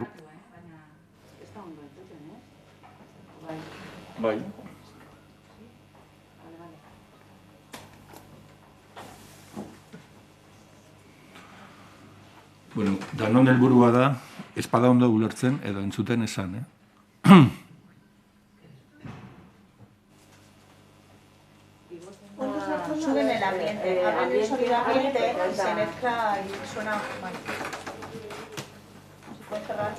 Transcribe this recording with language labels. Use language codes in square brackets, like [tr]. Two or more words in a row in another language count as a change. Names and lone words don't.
[eu] Bai. Bueno, danon helburua da, espada ondo ulertzen edo entzuten esan, [es] Suben el ambiente, abren el sonido ambiente y se mezcla y suena mal. ¿Se puede cerrar?